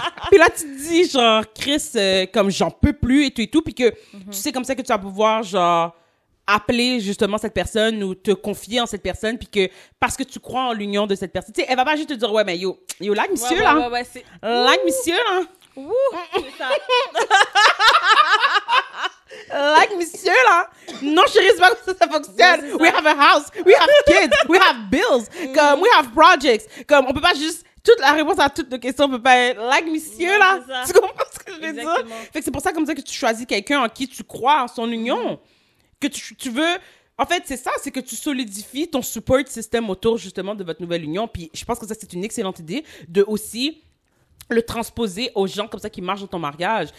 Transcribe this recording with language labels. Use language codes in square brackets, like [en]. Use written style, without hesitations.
[fr] Puis là, tu te dis, genre, Chris, comme j'en peux plus et tout, puis que tu sais comme ça que tu vas pouvoir, genre, appeler justement cette personne ou te confier en cette personne, puis que parce que tu crois en l'union de cette personne, tu sais, elle va pas juste te dire, ouais, mais yo, like, monsieur, là. Like, monsieur, là. Ouh, c'est ça. Like, monsieur, là. Non, chérie, c'est pas comme ça fonctionne. Non, [en] we have a house, we have kids, we have bills, comme, we have projects. [fr] Comme, on peut pas juste... Toute la réponse à toutes nos questions peut pas être like, monsieur, là. Tu comprends ce que je veux dire? Fait que c'est pour ça, comme ça, que tu choisis quelqu'un en qui tu crois en son union. Que tu veux... En fait, c'est ça, c'est que tu solidifies ton support system autour, justement, de votre nouvelle union. Puis je pense que ça, c'est une excellente idée de aussi le transposer aux gens comme ça qui marchent dans ton mariage.